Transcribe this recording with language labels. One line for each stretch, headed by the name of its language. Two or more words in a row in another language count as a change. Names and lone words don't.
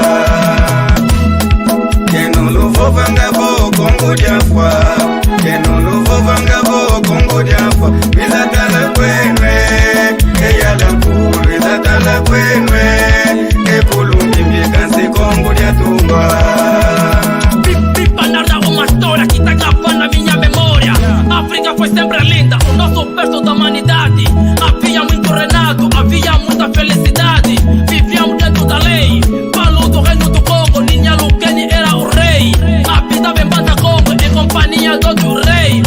Kongo: Keno luvo vangabo kongo jafwa Keno luvo vangabo kongo jafwa Bizatala kwenwe Eyala kuru Bizatala kwenwe Ekulungi mikansi kongo jatungwa
Portuguese: Pipa narra uma história que tá gravando na minha memória. África foi sempre linda, o nosso berço da humanidade. Havia muito Renato, havia muita felicidade. Vivíamos dentro da lei, falo do reino do Congo. Ninha Lukeni era o rei. Habitava em Banda Congo, em companhia do outro rei.